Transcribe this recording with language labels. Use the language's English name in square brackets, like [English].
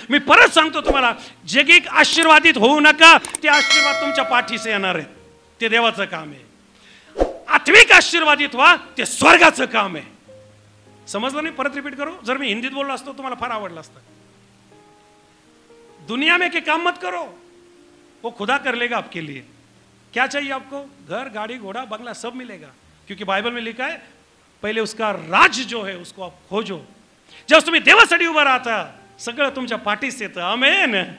[Marathi] मी परत सांगतो तुम्हाला, जगिक आशीर्वादित होऊ नका, ते आशीर्वाद तुमच्या पाठीशी येणार आहेत. ते देवाचं काम आहे. आत्मिक आशीर्वादित व्हा, ते स्वर्गाचं काम आहे. समजलं नाही? परत रिपीट करू. जर मी हिंदीत बोललो असतो तुम्हाला फार आवडलं असतं. [Hindi] दुनिया में के काम मत करो, वो खुदा कर लेगा आपके लिए. क्या चाहिए आपको? घर, गाड़ी, घोड़ा, बंगला सब मिलेगा, क्योंकि बाइबल में लिखा है पहिले उसका राज जो है उसको आप खोजो. [Marathi] जेव्हा तुम्ही देवासाठी उभं राहता, सगळं तुमच्या पाठीस येतं. आमेन.